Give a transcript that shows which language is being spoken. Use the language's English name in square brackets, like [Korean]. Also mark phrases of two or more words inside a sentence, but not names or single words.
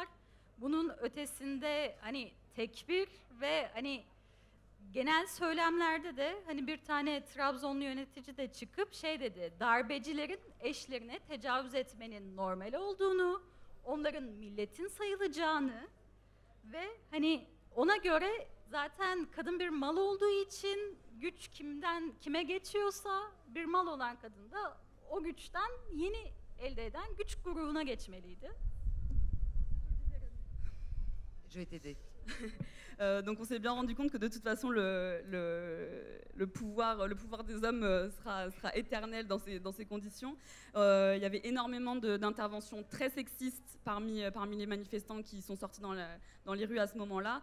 [Turkish] Bunun ötesinde hani tekbir ve hani genel söylemlerde de hani bir tane Trabzonlu yönetici de çıkıp şey dedi, darbecilerin eşlerine tecavüz etmenin normal olduğunu, onların milletin sayılacağını ve hani ona göre zaten kadın bir mal olduğu için güç kimden kime geçiyorsa bir mal olan kadın da o güçten yeni elde eden güç grubuna geçmeliydi. [French] Je vais t'aider. Donc on s'est bien rendu compte que de toute façon le pouvoir des hommes sera éternel dans ces conditions. Il y avait énormément d'interventions très sexistes parmi les manifestants qui sont sortis dans les rues à ce moment-là.